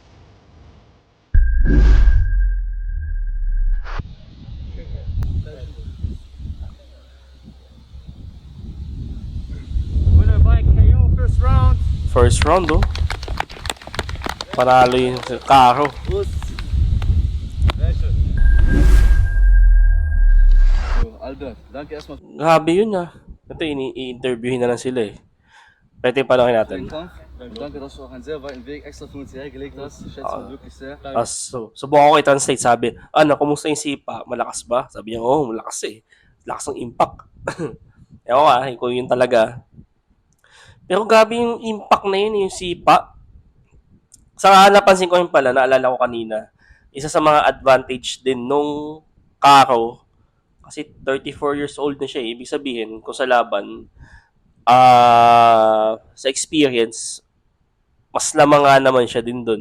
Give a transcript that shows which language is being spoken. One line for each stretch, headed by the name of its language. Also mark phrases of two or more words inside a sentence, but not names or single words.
English: First round, oh.
Filipino: Panalo yung Caro.
German: Albert, danke erstmal.
Filipino: Grabe yun ah. Ito, i-interviewin na lang sila eh. Pwede panoorin natin.
German: Danke, dass du auch einen sehr weiten Weg extra für uns hergelegt hast. Ich schätze mal wirklich sehr.
English: So,
Filipino: subukan ko i-translate. Sabi, ano, kumusta yung sipa? Malakas ba? Sabi niya, oh, malakas eh. Lakas ng impact. Ewan ka, kung yun talaga. Pero grabe yung impact na yun, yung sipa. Sa napansin ko yun pala, naalala ko kanina, isa sa mga advantage din nung Caro, kasi 34 years old na siya, ibig sabihin, kung sa laban, sa experience, mas lamang nga naman siya din dun.